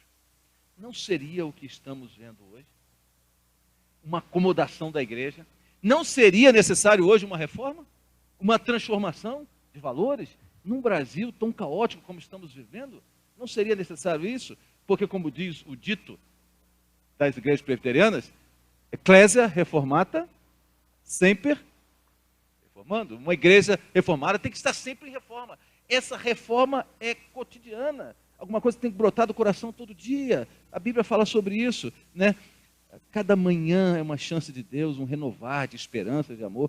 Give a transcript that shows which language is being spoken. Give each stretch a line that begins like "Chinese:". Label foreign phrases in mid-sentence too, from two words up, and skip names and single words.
Portuguese: Não seria o que estamos vendo hoje? Uma acomodação da igreja? Não seria necessário hoje uma reforma? Uma transformação de valores? Num Brasil tão caótico como estamos vivendo? Não seria necessário isso? Porque, como diz o dito das igrejas presbiterianas,
Latin: Ecclesia reformata semper reformando.
Portuguese: Uma igreja reformada tem que estar sempre em reforma. Essa reforma é cotidiana. Alguma coisa tem que brotar do coração todo dia. A Bíblia fala sobre isso, né? Cada manhã é uma chance de Deus, um renovar de esperança, de amor.